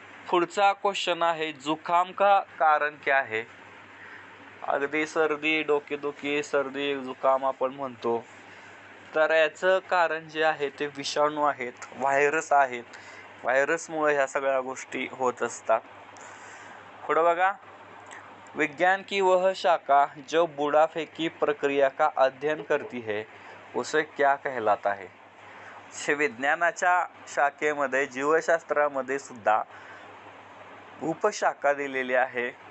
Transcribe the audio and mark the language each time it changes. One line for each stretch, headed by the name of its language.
Marathi: पुढचा क्वेश्चन आहे,
Hindi: जुखाम का कारण क्या है?
Marathi: अगदी सर्दी, डोकेदुखी, सर्दी, जुखाम आपण म्हणतो, तर याचं कारण जे आहे ते विषाणू आहेत, व्हायरस आहेत. व्हायरसमुळे ह्या सगळ्या गोष्टी होत असतात. पुढे बघा,
Hindi: विज्ञान की वह शाखा जो बुढ़ापे प्रक्रिया का अध्ययन करती है उसे क्या कहलाता है?
Marathi: विज्ञानाच्या शाखेमध्ये, जीवशास्त्रामध्ये सुद्धा उपशाखा दिलेली आहे.